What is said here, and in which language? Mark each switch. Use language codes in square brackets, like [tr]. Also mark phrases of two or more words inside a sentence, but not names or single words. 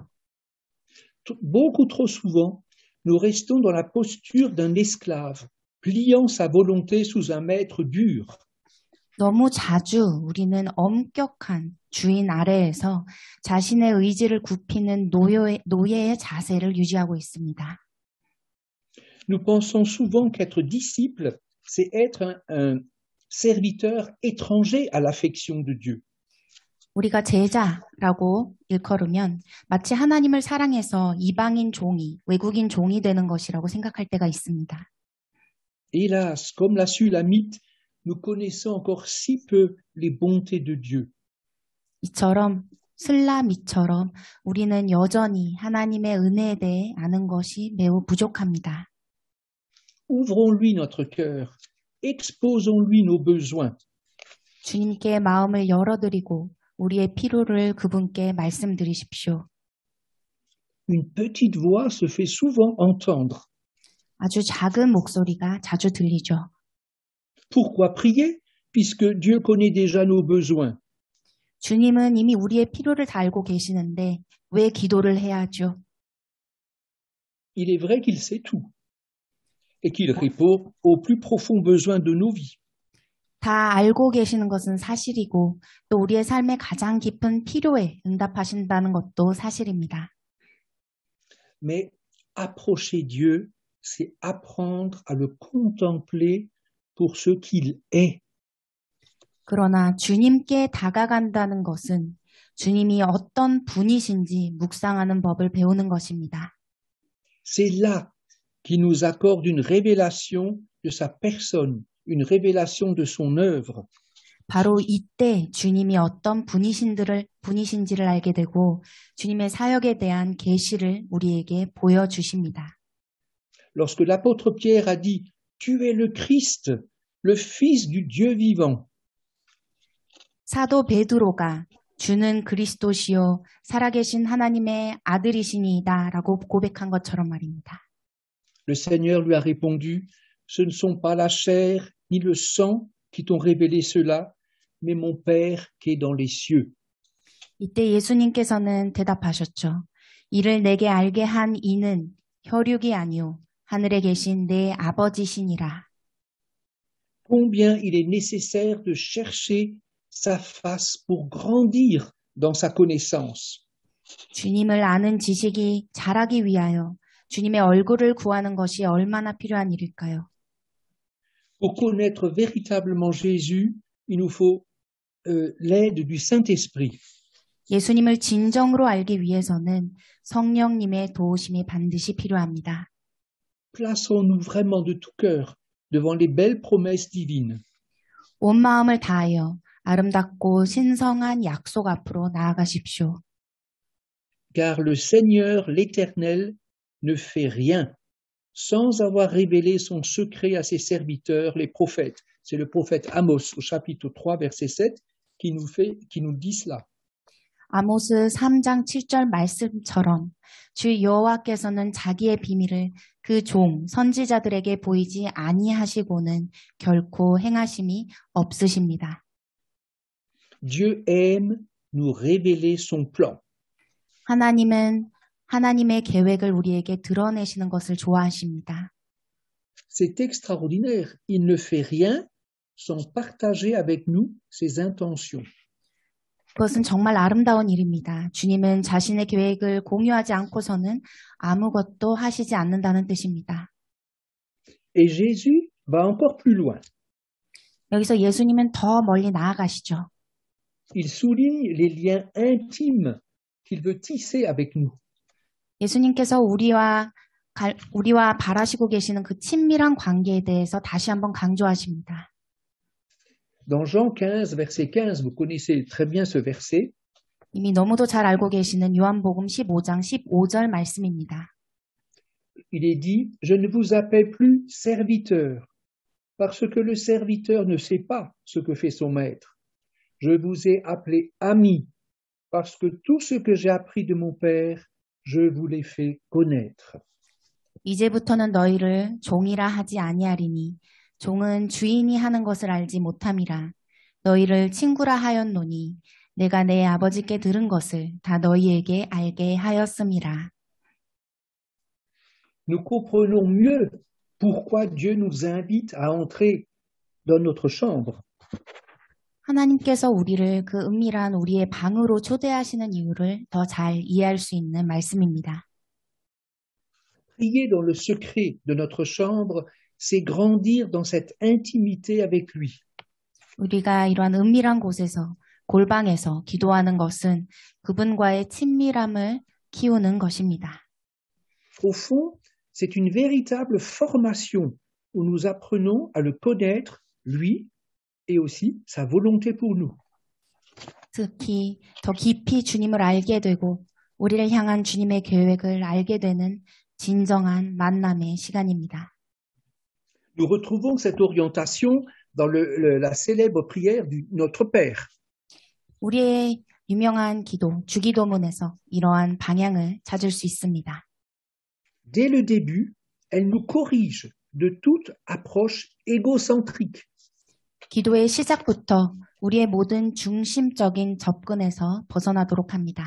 [fr] Beaucoup trop souvent, nous restons dans la posture d'un esclave, pliant sa volonté sous un maître dur. [ko] 너무 자주 우리는 엄격한 주인 아래에서 자신의 의지를 굽히는 노예의 자세를 유지하고 있습니다. [fr] Nous pensons souvent qu'être disciple, c'est être un serviteur étranger à l'affection de Dieu. [ko] 우리가 제자라고 일컬으면 마치 하나님을 사랑해서 이방인 종이, 외국인 종이 되는 것이라고 생각할 때가 있습니다. [fr] Hélas, comme l'a su l'Amite, nous connaissons encore si peu les bontés de Dieu. [ko] 이처럼 슬라미처럼 우리는 여전히 하나님의 은혜에 대해 아는 것이 매우 부족합니다. [fr] Ouvrons-lui notre cœur, exposons-lui nos besoins. [ko] 주님께 마음을 열어드리고 우리의 필요를 그분께 말씀드리십시오. [fr] Une petite voix se fait souvent entendre. [ko] 아주 작은 목소리가 자주 들리죠. [fr] Pourquoi prier, puisque Dieu connaît déjà nos besoins? [ko] 주님은 이미 우리의 필요를 다 알고 계시는데 왜 기도를 해야 하죠? [fr] Il est vrai qu'il sait tout et qu'il répond aux plus profonds besoins de nos vies. [ko] 다 알고 계시는 것은 사실이고 또 우리의 삶의 가장 깊은 필요에 응답하신다는 것도 사실입니다. [fr] Mais approcher Dieu, c'est apprendre à le contempler pour ce qu'il est. [ko] 그러나 주님께 다가간다는 것은 주님이 어떤 분이신지 묵상하는 법을 배우는 것입니다. [fr] C'est là qu'il nous accorde une révélation de sa personne, une révélation de son œuvre. [ko] 바로 이때 주님이 어떤 분이신지를 알게 되고 주님의 사역에 대한 계시를 우리에게 보여주십니다. [fr] Lorsque l'apôtre Pierre a dit « Tu es le Christ, le Fils du Dieu vivant », [ko] 사도 베드로가 주는 그리스도시요 살아계신 하나님의 아들이시니이다 라고 고백한 것처럼 말입니다. [fr] Le Seigneur lui a répondu, ce ne sont pas la chair ni le sang qui t'ont révélé cela, mais mon Père qui est dans les cieux. [ko] 이때 예수님께서는 대답하셨죠. 이를 내게 알게 한 이는 혈육이 아니요 하늘에 계신 내 아버지시니라. [fr] Combien il est nécessaire de chercher sa face pour grandir dans sa connaissance. [ko] 주님을 아는 지식이 자라기 위하여 주님의 얼굴을 구하는 것이 얼마나 필요한 일일까요? [fr] Pour connaître véritablement Jésus, il nous faut l'aide du Saint-Esprit. [ko] 예수님을 진정으로 알기 위해서는 성령님의 도우심이 반드시 필요합니다. [fr] Plaçons-nous vraiment de tout cœur devant les belles promesses divines. [ko] 온 마음을 다하여 아름답고 신성한 약속 앞으로 나아가십시오. [fr] Car le Seigneur, l'Éternel, ne fait rien sans avoir révélé son secret à ses serviteurs, les prophètes. C'est le prophète Amos au chapitre 3, verset 7, qui nous dit cela. [ko] 아모스 3장 7절 말씀처럼 주 여호와께서는 자기의 비밀을 그 종 선지자들에게 보이지 아니하시고는 결코 행하심이 없으십니다. [fr] Dieu aime nous révéler son plan. [ko] 하나님은 하나님의 계획을 우리에게 드러내시는 것을 좋아하십니다. [fr] C'est extraordinaire. Il ne fait rien sans partager avec nous ses intentions. [ko] 그것은 정말 아름다운 일입니다. 주님은 자신의 계획을 공유하지 않고서는 아무것도 하시지 않는다는 뜻입니다. [fr] Et Jésus va encore plus loin. [ko] 여기서 예수님은 더 멀리 나아가시죠. [fr] Il souligne les liens intimes qu'il veut tisser avec nous. [ko] 예수님께서 우리와 바라시고 계시는 그 친밀한 관계에 대해서 다시 한번 강조하십니다. [fr] Dans Jean 15, verset 15, vous connaissez très bien ce verset. [ko] 이미 너무도 잘 알고 계시는 요한복음 15장 15절 말씀입니다. [fr] Il est dit, je ne vous appelle plus serviteur, parce que le serviteur ne sait pas ce que fait son maître. Je vous ai appelé ami, parce que tout ce que j'ai appris de mon Père, je vous l'ai fait connaître. [ko] 이제부터는 너희를 종이라 하지 아니하리니 종은 주인이 하는 것을 알지 못함이라. 너희를 친구라 하였노니 내가 내 아버지께 들은 것을 다 너희에게 알게 하였음이라. [fr] Nous comprenons mieux pourquoi Dieu nous invite à entrer dans notre chambre. [ko] 하나님께서 우리를 그 은밀한 우리의 방으로 초대하시는 이유를 더 잘 이해할 수 있는 말씀입니다. [fr] Prier dans le secret de notre chambre, c'est grandir dans cette intimité avec lui. [ko] 우리가 이러한 은밀한 곳에서 골방에서 기도하는 것은 그분과의 친밀함을 키우는 것입니다. [fr] Au fond, c'est une véritable formation où nous apprenons à le connaître, lui, et aussi sa volonté pour nous. [ko] 특히 더 깊이 주님을 알게 되고 우리를 향한 주님의 계획을 알게 되는 진정한 만남의 시간입니다. [fr] Nous retrouvons cette orientation dans la célèbre prière du Notre Père. [ko] 우리의 유명한 기도, 주기도문에서 이러한 방향을 찾을 수 있습니다. [fr] Dès le début, elle nous corrige de toute approche égocentrique. [ko] 기도의 시작부터 우리의 모든 중심적인 접근에서 벗어나도록 합니다.